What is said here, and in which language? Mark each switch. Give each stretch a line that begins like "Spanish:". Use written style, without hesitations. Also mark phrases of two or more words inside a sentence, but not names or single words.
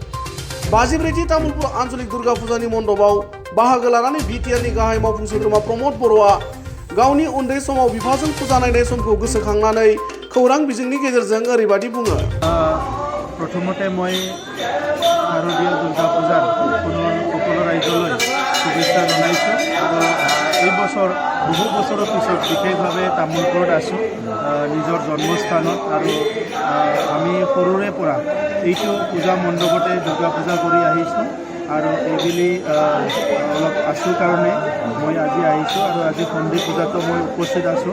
Bodo: 54थि तामुलपुर आन्चलिक दुर्गा फुजानि मण्डपाव बाहागो लानानै बिटिआरनि गाहाय मावफुं सोद्रोमा प्रमद बर'आ गावनि उन्दै समाव बिफाजों फुजा नायनाय समखौ गोसोखांनानै खौरां बिजोंनि गेजेरजों ओरैबादि बुङो।
Assamese: প্ৰথমতে মই শাৰদীয় দুৰ্গা পূজাৰ সকল ৰাইজলৈ শুভেচ্ছা জনাইছোঁ আৰু এই বছৰ বহু বছৰৰ পিছত বিশেষভাৱে তামোলপুৰত আছোঁ নিজৰ জন্মস্থানত আৰু আমি সৰুৰে পৰা এইটো পূজা মণ্ডপতে দুৰ্গা পূজা কৰি আহিছোঁ আৰু এইবেলি অলপ আছোঁ কাৰণে মই আজি আহিছোঁ আৰু আজি সন্ধি পূজাতো মই উপস্থিত আছোঁ।